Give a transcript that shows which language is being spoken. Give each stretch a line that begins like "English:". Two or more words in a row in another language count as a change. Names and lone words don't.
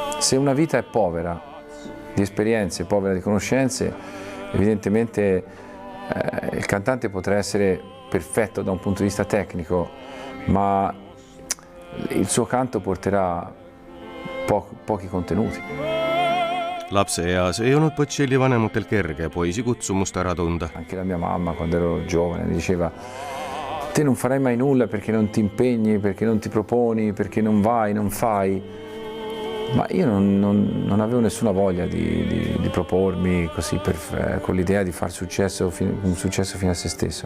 Italian: se una vita è povera di esperienze, povera di conoscenze, evidentemente il cantante potrà essere perfetto da un punto di vista tecnico, ma il suo canto porterà pochi contenuti.
Estonian: Lapseeas ei olnud Bocelli vanematel kerge poisi kutsumust ära tunda.
Italian: Anche la mia mamma, quando ero giovane, mi diceva: te non farai mai nulla perché non ti impegni, perché non ti proponi, perché non vai, non fai. Ma io non avevo nessuna voglia di propormi così con l'idea di fare un successo fino a se stesso.